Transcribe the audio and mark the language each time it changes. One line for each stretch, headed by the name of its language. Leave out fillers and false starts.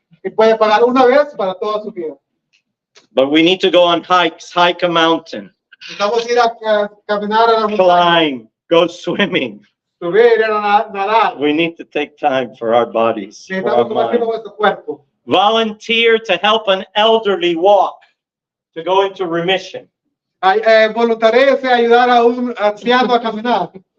Spanish: y puede pagar una vez para toda su vida.
English: But we need to go on hikes, hike a mountain,
Spanish: Necesitamos ir a caminar a la montaña,
English: climb, go swimming.
Spanish: subir, ir a nadar.
English: We need to take time for our bodies, for our
Spanish: Necesitamos tomar tiempo
English: mind.
Spanish: con nuestro cuerpo.
English: Volunteer to help an elderly walk, to go into remission.
Spanish: Voluntaríese a ayudar a un anciano a caminar.